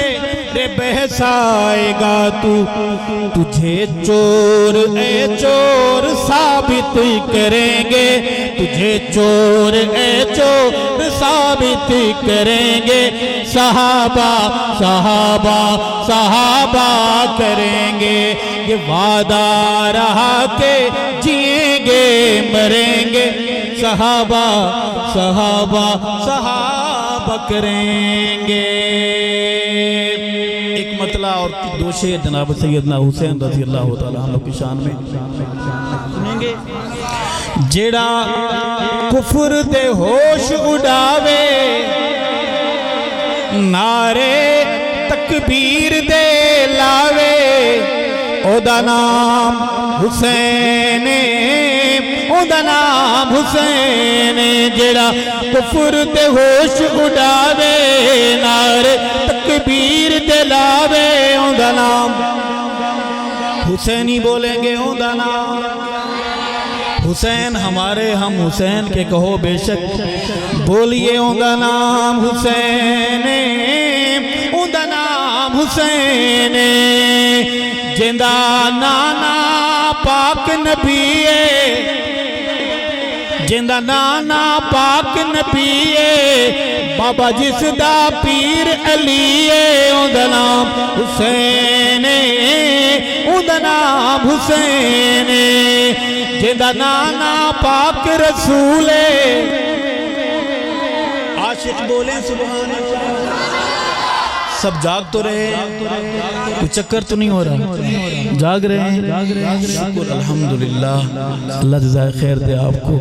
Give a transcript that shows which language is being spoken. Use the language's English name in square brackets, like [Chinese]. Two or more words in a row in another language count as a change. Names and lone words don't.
[Urdu] رے بحث آئے گا تو تجھے چور اے چور ثابت کریں گے تجھے چور اے چور ثابت کریں گے صحابہ صحابہ صحابہ کریں گے یہ وعدہ رہا کہ جئیں گے مریں گے صحابہ صحابہ صحابہ کریں گے ایک مطلع اور دو شعر جناب سیدنا حسین رضی اللہ تعالیٰ عنہ کی شان میں سنیں گے [Punjabi] جیڑا کفر دے ہوش اڑاوے نعرے تکبیر دے لاوے او دا نام حسین او دا نام حسین جیڑا کفر تے ہوش اڑاوے نعرے تکبیر دے لاوے او دا نام [Urdu] حسینی بولیں گے [Punjabi] او دا نام حسین [Urdu] ہمارے ہم حسین کے کہو بے شک بولیے [Punjabi] او دا نام حسین او دا نام حسین جندہ نانا پاک نبی جندہ نانا پاک نبی بابا جس دا پیر علی او دا نام حسین او دا نام حسین جندہ نانا پاک رسول [Urdu] عاشق بولیں سبحان اللہ سب جاگ تو رہے، کوئی چکر تو نہیں ہو رہا، جاگ رہے ہیں، شکر الحمدللہ، اللہ جزائے خیر دے آپ کو۔